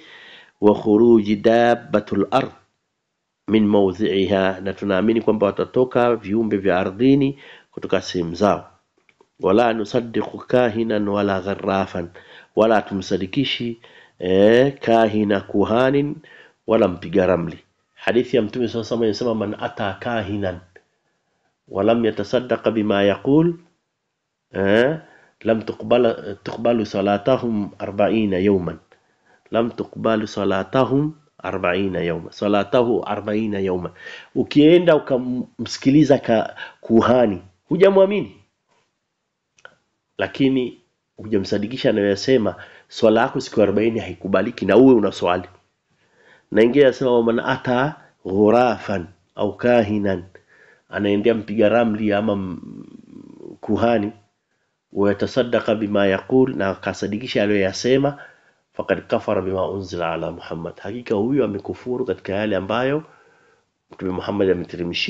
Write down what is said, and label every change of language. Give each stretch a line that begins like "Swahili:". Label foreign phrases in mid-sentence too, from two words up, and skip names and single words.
Arabic: وخروج دابة الأرض من موضعها,
Swahili: na tunaamini kwamba watatoka viumbe vya ardhini kutoka sehemu zao.
Arabic: ولا نصدق كاهنا ولا عرافا,
Swahili: wala tumsadikishi kahina kuhanin wala mpiga ramli. Hadithi ya Mtume
Arabic: صلى الله عليه وسلم inasema من أتى كاهنا ولم يتصدق بما يقول لم تقبل صلاتهم 40 يوما. لم تقبل صلاتهم 40 يوما. صلاته 40 يوما.
Swahili: Ukienda ukamsikiliza kuhani, hujamwamini, lakini hujamsadikisha anayosema, swala yako siku 40 haikubaliki na uwe una swali. Na ingia yasema
Arabic: من أتى عرافا أو كاهنا,
Swahili: anaendea mpiga ramli ama kuhani,
Arabic: ويتصدق بما يقول,
Swahili: na akasadikisha aliyosema,
Arabic: فقد كفر بما أنزل على محمد,
Swahili: hakika huyo amekufuru katika yale ambayo Mtume Muhammad ameteremshia.